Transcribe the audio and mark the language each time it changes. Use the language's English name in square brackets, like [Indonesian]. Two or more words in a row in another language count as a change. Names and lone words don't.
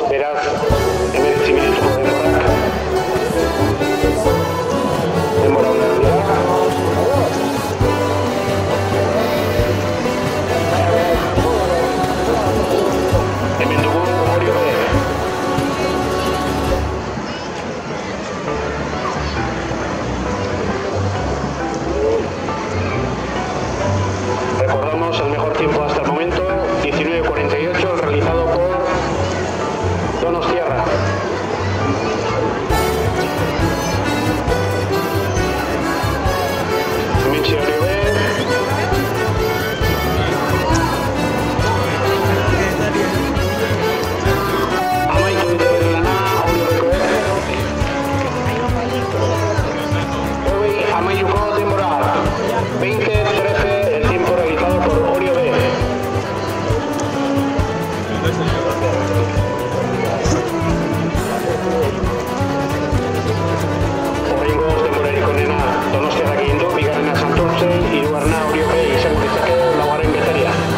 [Basque] beraz, 19 minutuko denborak. Denbora honen dira. Hemen dugu Orio B. [Spanish] Recordamos el mejor tiempo hasta el momento, 19:48, realizado por Donostiarra. Michi Oribe. [Basque] Amaitu dute lana Oriobekoek. 20:13 denbora. [Spanish] 20:13 el tiempo realizado por Orio B. [Basque] Horrengoz denborarik onena Donostiarrak egin du, bigarrena Santurtzi, hirugarrena Orio B izango litzake laugarren Getaria.